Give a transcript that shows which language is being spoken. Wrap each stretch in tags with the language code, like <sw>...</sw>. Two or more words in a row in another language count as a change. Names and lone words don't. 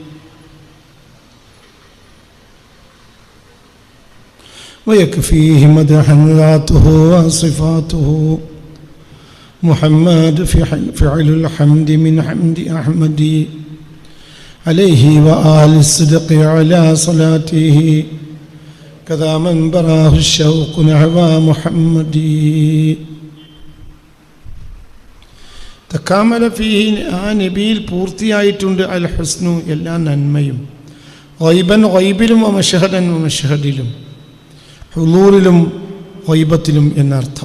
<ar>ويكفيه مدحا ذاته وصفاته محمد فعل الحمد من حمد أحمد عليه وآل الصدق على صلاته كذا من براه الشوق نحو محمد تكامل فيه.</ar> <ml>ആ നബിയിൽ പൂർത്തിയായിട്ടുണ്ട് അൽ ഹുസ്നു, എല്ലാ നന്മയും. ഗൈബൻ, ഗൈബിലും വമഷഹദൻ, വമഷഹദിലും, ഹുളൂറിലും ഗൈബത്തിലും എന്നർത്ഥം.</ml>